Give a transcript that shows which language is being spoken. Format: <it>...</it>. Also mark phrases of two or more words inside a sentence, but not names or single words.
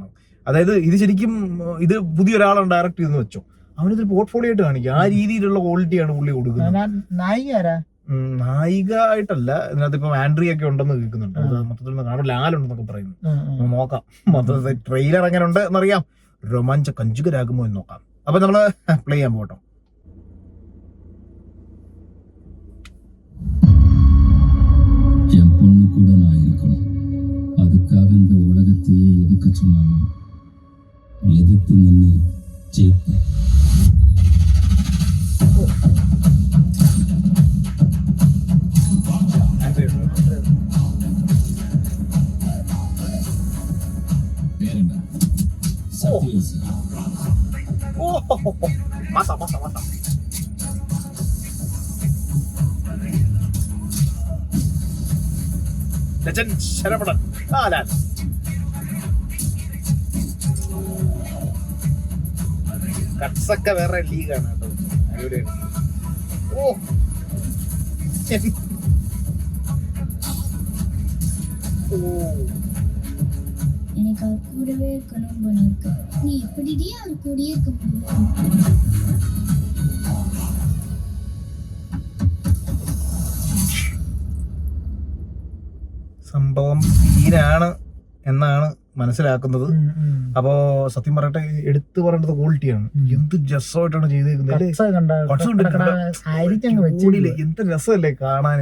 <ml>അതായത് ഇത് ശരിക്കും ഇത് പുതിയൊരാളാണ് ഡയറക്ട് ചെയ്തെന്ന് വെച്ചോ, അവനിതൊരു പോർട്ട്ഫോളിയോ ആയിട്ട് കാണിക്കുക. ആ രീതിയിലുള്ള ക്വാളിറ്റിയാണ് പുള്ളി കൊടുക്കുന്നത്. നായിക ആയിട്ടല്ല, ഇതിനകത്ത് ഇപ്പൊ ആൻഡ്രിയ ഒക്കെ ഉണ്ടെന്ന് കേൾക്കുന്നുണ്ട്. മൊത്തത്തിൽ കാണുമ്പോൾ ലാലുണ്ടെന്നൊക്കെ പറയുന്നു. നോക്കാം മൊത്തത്തിൽ ട്രെയിലർ എങ്ങനെ ഉണ്ട് എന്നറിയാം. രോമാഞ്ച കഞ്ചുകരാകുമോ എന്ന് നോക്കാം. അപ്പൊ നമ്മള് പ്ലേ ചെയ്യാൻ പോകട്ടോ.</ml> <ta>என் பொண்ணு கூட நான் இருக்கணும். அதுக்காக இந்த உலகத்தையே எதுக்க சொன்னாலும் எதிர்த்து நின்று ஜெயிப்பேன். பேருங்க சத்யஸ்.</ta> <ml>மாசா ലെജൻഡ് ശരവണൻ. കട്സൊക്കെ വേറെ ലീഗാണ് കേട്ടോ, അടിപൊളിയാണ്. ഓ</ml> <ta>எனக்கு அவர் கூடவே இருக்கணும் போல இருக்கு. நீ எப்படிடி அவர் கூடயே இருக்க முடியும்?</ta> <ml>സംഭവം തീരാണ് എന്നാണ് മനസ്സിലാക്കുന്നത്. അപ്പോ സത്യം പറയട്ടെ, എടുത്തു പറയേണ്ടത് ക്വാളിറ്റിയാണ്. എന്ത് രസമായിട്ടാണ് ചെയ്തേക്കുന്നത്. എന്ത് രസമല്ലേ കാണാന്.</ml>